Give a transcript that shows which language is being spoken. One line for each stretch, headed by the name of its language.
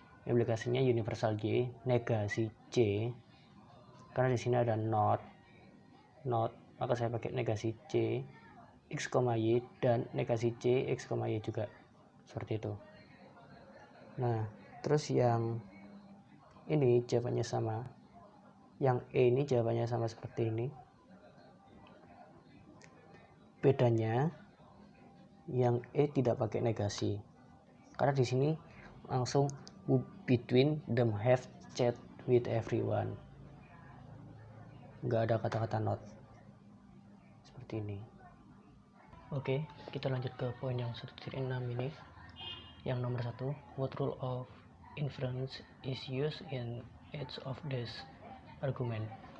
Indonesian: Implikasinya universal y, negasi c. Karena di sini ada not, maka saya pakai negasi c x, y dan negasi c x, y juga. Seperti itu. Nah, terus yang ini jawabannya sama. Yang E ini jawabannya sama seperti ini. Bedanya yang E tidak pakai negasi. Karena di sini langsung
English: between them have chat with everyone.
Indonesian: Nggak ada kata-kata not. Seperti ini. Oke, kita lanjut ke poin yang 1.6 ini. Yang nomor 1,
English: what rule of inference is used in each of these argument?